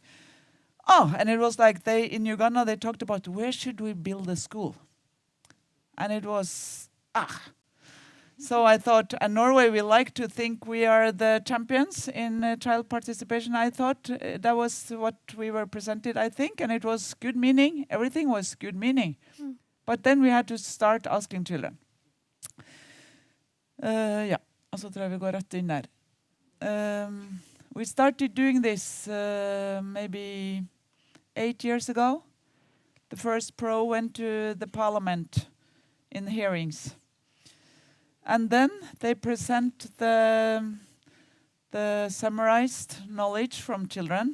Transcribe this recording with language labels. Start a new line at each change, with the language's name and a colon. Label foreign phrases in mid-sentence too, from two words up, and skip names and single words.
English: Oh, and it was like in Uganda they talked about where should we build a school, and it was So I thought, and Norway, we like to think we are the champions in child participation. I thought that was what we were presented, I think, and it was good meaning. Everything was good meaning. But then we had to start asking children.
Norwegian: Ja, og så tror jeg vi går rett inn der.
English: We started doing this maybe 8 years ago. The first pro went to the parliament in hearings. And then they present the summarized knowledge from children.